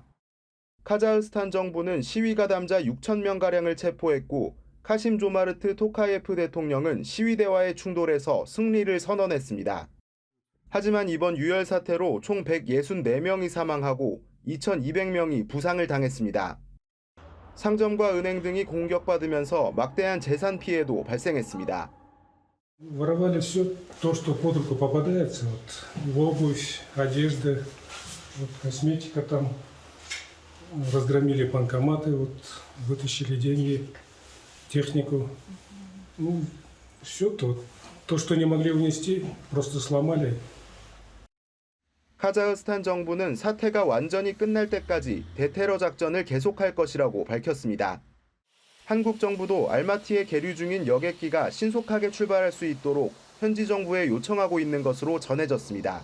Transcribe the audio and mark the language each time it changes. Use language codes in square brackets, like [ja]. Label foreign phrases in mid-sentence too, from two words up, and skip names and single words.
[ko] 카자흐스탄 정부는 시위 가담자 6천 명가량을 체포했고 카심 조마르트 토카예프 대통령은 시위대와의 충돌에서 승리를 선언했습니다. 하지만 이번 유혈 사태로 총 164명이 사망하고 2,200명이 부상을 당했습니다. 상점과 은행 등이 공격받으면서 막대한 재산 피해도 발생했습니다. [ru] Воровали все то, что под руку попадается. Обувь, одежда, косметика там. Разгромили банкоматы, вытащили деньги, технику. Все то, что не могли унести, просто сломали. [ko] 카자흐스탄 정부는 사태가 완전히 끝날 때까지 대테러 작전을 계속할 것이라고 밝혔습니다. 한국 정부도 알마티에 계류 중인 여객기가 신속하게 출발할 수 있도록 현지 정부에 요청하고 있는 것으로 전해졌습니다.